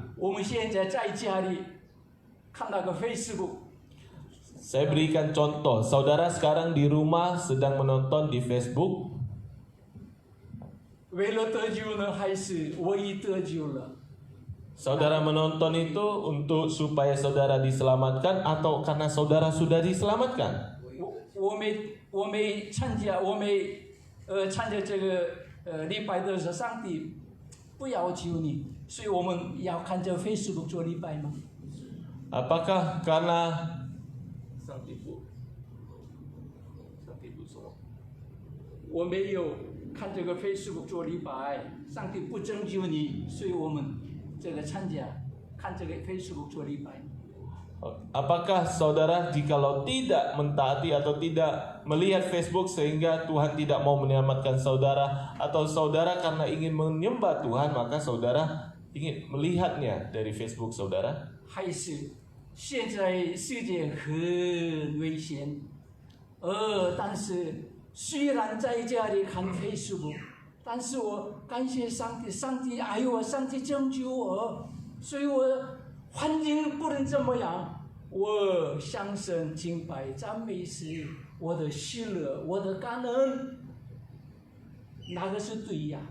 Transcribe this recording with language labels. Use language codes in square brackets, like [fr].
[zh] 我们现在在家里看那个 Facebook， [id] Saya berikan contoh, saudara sekarang di rumah sedang menonton di Facebook. [zh] 为了得救呢，还是我已得救了？ [id] Saudara menonton itu untuk supaya saudara diselamatkan atau karena saudara sudah diselamatkan? [zh] 我没参加，参加这个礼拜的时候，上帝不要求你，所以我们要看着 Facebook 做礼拜吗？ [id] Apakah karena [zh] 我没有看这个 Facebook 做礼拜，上帝不拯救你，所以我们这个参加看这个 Facebook 做礼拜。 [id] Apakah saudara jikalau tidak mentaati atau tidak melihat Facebook sehingga Tuhan tidak mau menyelamatkan saudara, atau saudara karena ingin menyembah Tuhan maka saudara ingin melihatnya dari Facebook saudara? [zh] 还是现在世界很危险，但是虽然在家里看 Facebook， 但是我感谢上帝，上帝爱我，上帝拯救我，所以我环境不能怎么样，我向神敬拜赞美是我的喜乐，我的感恩，哪个是对呀？